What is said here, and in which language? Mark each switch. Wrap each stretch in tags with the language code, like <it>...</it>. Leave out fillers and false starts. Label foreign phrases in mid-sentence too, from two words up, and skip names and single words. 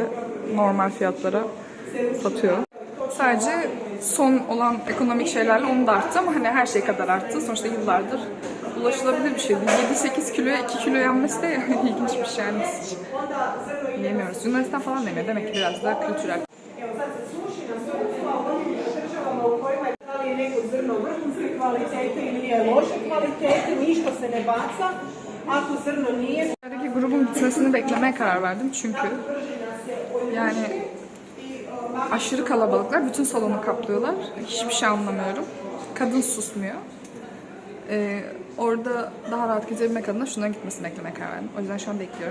<tr>Normal fiyatlara satıyor. Sadece son olan ekonomik şeylerle onu da arttı ama hani her şey kadar arttı. Sonuçta yıllardır ulaşılabilir bir şeydi. 7-8 kiloya 2 kilo yenmesi de ilginç bir şey yani. Yemiyoruz. Yunanistan falan demiyor. Demek ki biraz daha kültürel.</tr> <bs>neko zrno vrhunske kvalitete ili je loše kvalitete, ništa se ne baca. Ako zrno nije...</bs> <tr>Buradaki grubun bitmesini beklemeye karar verdim çünkü yani aşırı kalabalıklar. Bütün salonu kaplıyorlar. Hiçbir şey anlamıyorum. Kadın susmuyor. Orada daha rahat gezebilmek adına şundan gitmesini beklemeye karar verdim. O yüzden şu an bekliyorum.</tr>